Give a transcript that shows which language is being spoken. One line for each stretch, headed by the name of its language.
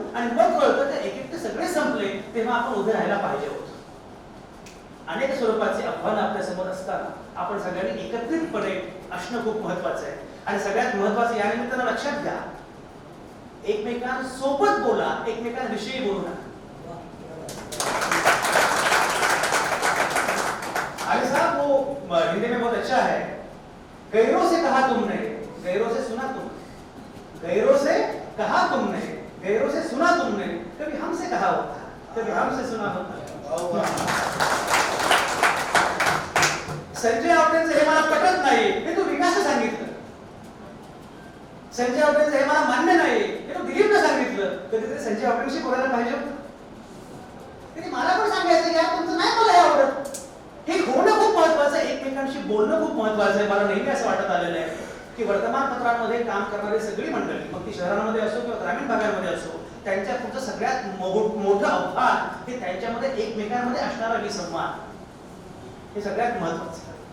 Marathi: आणि मग कळतं ते एक एकटे सगळे संपले, तेव्हा आपण उभे राहायला पाहिजे होतं. अनेक स्वरूपाचे आव्हान आपल्या समोर असताना आपण सगळ्यांनी एकत्रितपणे असणं खूप महत्वाचं आहे. आणि सगळ्यात महत्वाचं या निमित्तानं लक्षात घ्या, एकमेकांसोबत बोला, एकमेकांविषयी बोलू नका.
Hindi: अरे साहब, वो हिंदी में बहुत अच्छा है गैरों से कहा तुमने, गैरों से सुना तुमने, गैरों से कहा तुमने, गैरों से सुना तुमने, कभी हमसे कहा होता, कभी हमसे सुना होता.
Marathi: संजय आवटेंचं हे मला पटत नाही, हे तू विकास सांगितलं. संजय आवटेंचं हे मला मान्य नाही, हे तू दिलीपनं सांगितलं. कधीतरी संजय आवटेंशी बोलायला पाहिजे होतं. तरी मला पण सांगायचं यार तुमचं नाही मला आवडत. हे होणं खूप महत्वाचं आहे, एकमेकांशी बोलणं खूप महत्वाचं आहे. मला नेहमी असं वाटत आलेलं आहे की वर्तमानपत्रांमध्ये काम करणारी सगळी मंडळी, मग ती शहरांमध्ये असो किंवा ग्रामीण भागामध्ये असो, त्यांच्या पुढचं सगळ्यात मोठं आव्हान हे त्यांच्यामध्ये एकमेकांमध्ये असणारा विसंवाद, हे सगळ्यात महत्वाचं.